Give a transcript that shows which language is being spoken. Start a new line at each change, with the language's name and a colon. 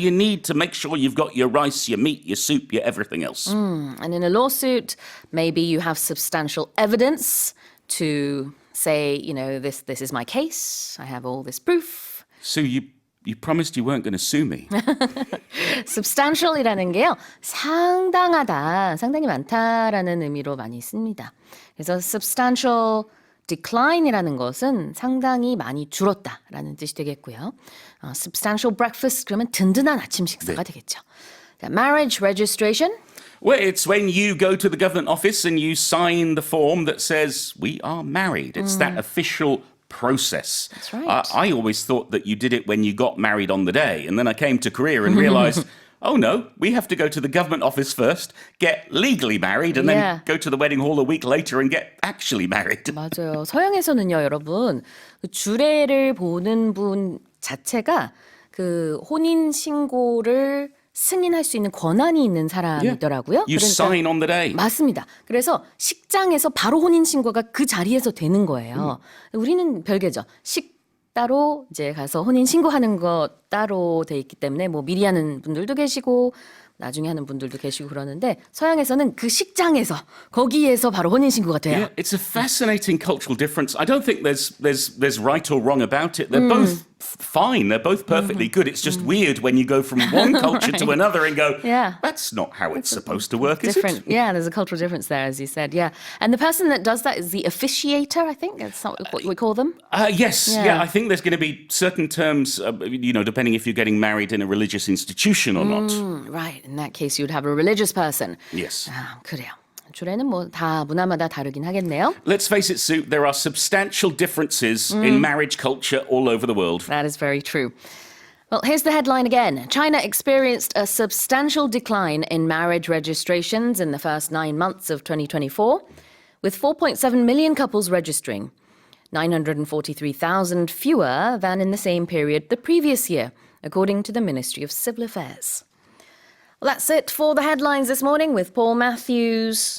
English: you need to make sure you've got your rice, your meat, your soup, your everything else. And in a lawsuit, maybe you have substantial evidence to say, you know, this is my case. I have all this proof. So you promised you weren't going to sue me.
Korean: substantial이라는 게요. 상당하다, 상당히 많다라는 의미로 많이 씁니다. 그래서 substantial decline이라는 것은 상당히 많이 줄었다라는 뜻이 되겠고요.
English: substantial breakfast
Korean: 그러면 든든한 아침 식사가 되겠죠.
English: 자, marriage registration. Well, it's when you go to the government office and you sign the form that says we are married. It's that official process. That's right. I always thought that you did it when you got married on the day. And then I came to Korea and realized, oh no, we have to go to the government office first, get legally married, and Yeah. then go to the wedding hall a week later and get actually married.
Korean: 맞아요. 서양에서는요, 여러분, 그 주례를 보는 분 자체가 그 혼인 신고를 승인할 수 있는 권한이 있는 사람이더라고요.
English: You sign on the day.
Korean: 맞습니다. 그래서 식장에서 바로 혼인 신고가 그 자리에서 되는 거예요. 우리는 별개죠. 따로 이제 가서 혼인 신고하는 것 따로 돼 있기 때문에 뭐 미리 하는 분들도 계시고 나중에 하는 분들도 계시고 그러는데 서양에서는 그 식장에서 거기에서 바로 혼인 신고가 돼요.
English: Yeah, it's a fascinating cultural difference. I don't think there's right or wrong about it. They're both fine. They're both perfectly good. It's just weird when you go from one culture to another and go, Yeah. that's not how it's supposed to work, is Different. it? Yeah, there's a cultural difference there, as you said. Yeah. And the person that does that is the officiator, I think. That's not what we call them. Yes, Yeah. yeah. I think there's going to be certain terms, depending if you're getting married in a religious institution or not. Right. In that case, you'd have a religious person. Yes.
Korean: 아, 그래요. 주례는 뭐 다 문화마다 다르긴 하겠네요.
English: Let's face it, Sue, there are substantial differences in marriage culture all over the world. That is very true. Well, here's the headline again. China experienced a substantial decline in marriage registrations in the first 9 months of 2024, with 4.7 million couples registering, 943,000 fewer than in the same period the previous year, according to the Ministry of Civil Affairs. Well, that's it for the headlines this morning with Paul Matthews.